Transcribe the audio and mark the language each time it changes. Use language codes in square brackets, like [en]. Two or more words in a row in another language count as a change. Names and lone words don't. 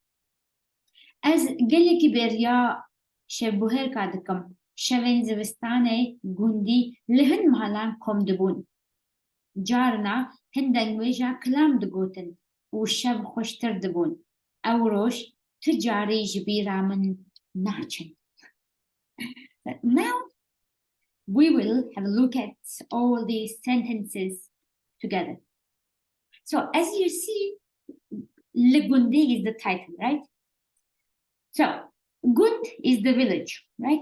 [ku] Ez gelekî bêriya şevbûhêrka dikim. Şevên zivistanê gundî li hin malan kom dibûn. Carna hin dengwêja kilam digotin û şev xweştir dibûn. Ew roj ti carî ji bîra min naçin. [en] Now we will have a look at all these sentences together. So as you see, gundî is the title, right? So gund is the village, right?